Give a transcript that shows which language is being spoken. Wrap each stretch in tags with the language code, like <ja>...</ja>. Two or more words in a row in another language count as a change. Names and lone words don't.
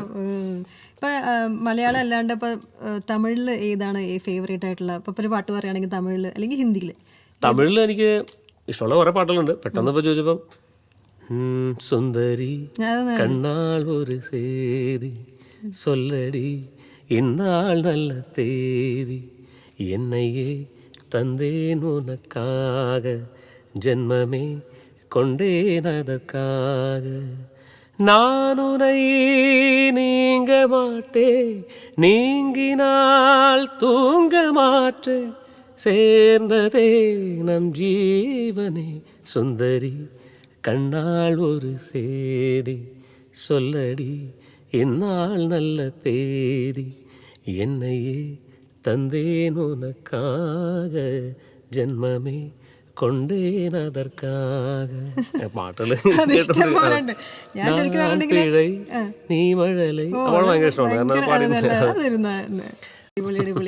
<ml>ഇപ്പൊ മലയാളം അല്ലാണ്ട് ഇപ്പൊ തമിഴില് ഏതാണ് ഫേവറേറ്റ് ആയിട്ടുള്ള ഇപ്പൊ ഒരു പാട്ട് പറയുകയാണെങ്കിൽ തമിഴില് അല്ലെങ്കിൽ ഹിന്ദിയില്? തമിഴിൽ എനിക്ക് ഇഷ്ടമുള്ള കുറെ പാട്ടുകളുണ്ട്. പെട്ടെന്ന് ഇപ്പൊ ചോദിച്ചപ്പം</ml> <ta>சுந்தரி கண்ணாள் ஒரு சேதி சொல்லடி இந்நாள் நல்ல தேதி என்னையே തந்தேன் உனக்காக ஜென்மமே கொண்டேன் அதற்காக நான் உன்னை நீங்க மாட்டேன் நீங்கினால் தூங்க மாட்டேன் சேர்ந்ததே நம் ஜீவனே சுந்தரி கண்ணாள் ஒரு சேதி சொல்லடி இந்நாள் நல்ல தேதி என்னையே തந்தேன் உனக்காக ஜென்மமே கொண்டேன் അതற்காக.</ta> <ml>പാട്ടുകൾ നീ മഴലൈ ഭയങ്കര ഇഷ്ടമാണ്.</ml>